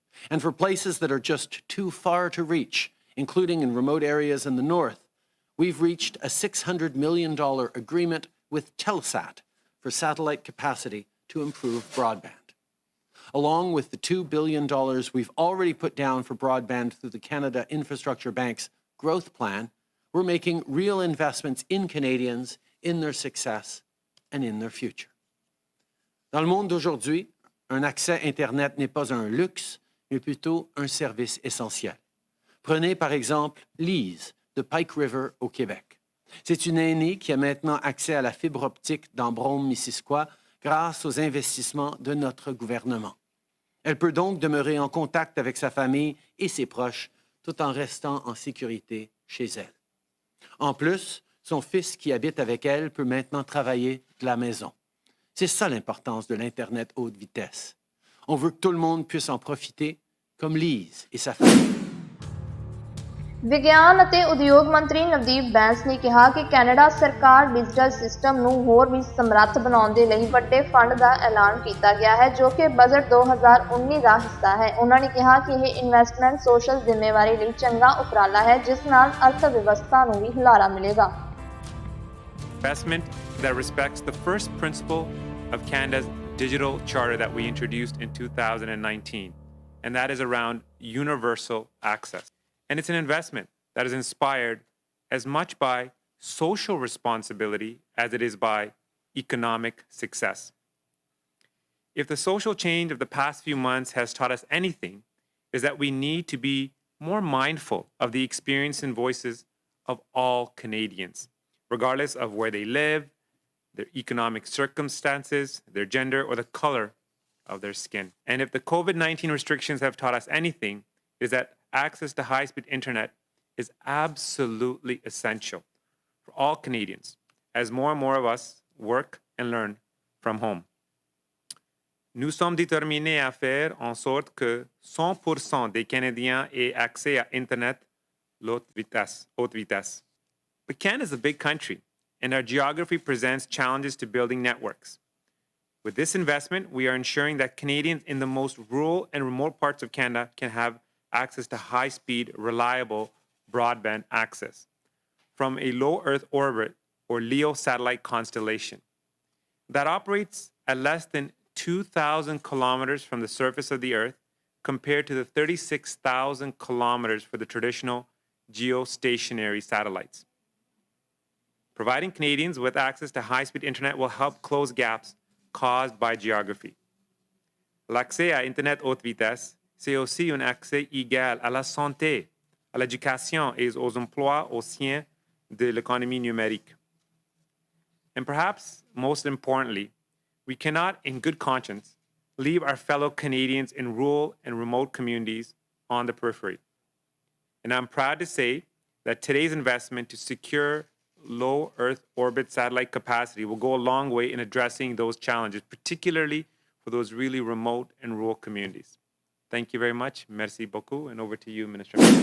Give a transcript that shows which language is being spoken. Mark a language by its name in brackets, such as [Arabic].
[English] And for places that are just too far to reach, including in remote areas in the north, we've reached a $600 million agreement with Telesat for satellite capacity to improve broadband. Along with the $2 billion we've already put down for broadband through the Canada Infrastructure Bank's growth plan, we're making real investments in Canadians, in their success, and in their future. [French] Dans le monde d'aujourd'hui, un accès Internet n'est pas un luxe, mais plutôt un service essentiel. Prenez par exemple Lise de Pike River au Québec. C'est une aînée qui a maintenant accès à la fibre optique dans Brome-Missisquoi grâce aux investissements de notre gouvernement. Elle peut donc demeurer en contact avec sa famille et ses proches tout en restant en sécurité chez elle. En plus, son fils qui habite avec elle peut maintenant travailler de la maison. C'est ça l'importance de l'Internet haute vitesse. On veut que tout le monde puisse en profiter, comme Lise et sa famille. [Punjabi] ਵਿਗਿਆਨ ਅਤੇ ਉਦਯੋਗ ਮੰਤਰੀ ਨਵਦੀਪ ਬੈਂਸ ਨੇ ਕਿਹਾ ਕਿ Canada ਸਰਕਾਰ digital system ਨੂੰ ਹੋਰ ਵੀ ਸਮਰੱਥ ਬਣਾਉਣ ਦੇ ਲਈ ਵੱਡੇ ਫੰਡ ਦਾ ਐਲਾਨ ਕੀਤਾ ਗਿਆ ਹੈ ਜੋ ਕਿ ਬਜਟ 2019 ਦਾ ਹਿੱਸਾ ਹੈ। ਉਹਨਾਂ ਨੇ ਕਿਹਾ ਕਿ ਇਹ ਇਨਵੈਸਟਮੈਂਟ ਸੋਸ਼ਲ ਜ਼ਿੰਮੇਵਾਰੀ ਲਈ ਚੰਗਾ ਉਪਰਾਲਾ ਹੈ ਜਿਸ ਨਾਲ ਅਰਥ ਵਿਵਸਥਾ ਨੂੰ ਵੀ ਹੁਲਾਰਾ ਮਿਲੇਗਾ। [English] Investment that respects the first principle of Canada's digital charter that we introduced in 2019, and that is around universal access. And it's an investment that is inspired as much by social responsibility as it is by economic success. If the social change of the past few months has taught us anything, is that we need to be more mindful of the experience and voices of all Canadians, regardless of where they live, their economic circumstances, their gender, or the color of their skin. And if the COVID-19 restrictions have taught us anything, is that access to high-speed internet is absolutely essential for all Canadians as more and more of us work and learn from home. [French] Nous sommes déterminés à faire en sorte que 100% des Canadiens aient accès à Internet haute vitesse. [English] But Canada is a big country, and our geography presents challenges to building networks. With this investment, we are ensuring that Canadians in the most rural and remote parts of Canada can have access to high-speed, reliable broadband access from a low Earth orbit or LEO satellite constellation that operates at less than 2,000 kilometers from the surface of the Earth, compared to the 36,000 kilometers for the traditional geostationary satellites. Providing Canadians with access to high-speed internet will help close gaps caused by geography. [French] L'accès à Internet haute vitesse, c'est aussi un accès égal à la santé, à l'éducation et aux emplois au sein de l'économie numérique. [English] And perhaps most importantly, we cannot, in good conscience, leave our fellow Canadians in rural and remote communities on the periphery. And I'm proud to say that today's investment to secure low Earth orbit satellite capacity will go a long way in addressing those challenges, particularly for those really remote and rural communities. Thank you very much. [French] Merci beaucoup. [English] And over to you, Minister.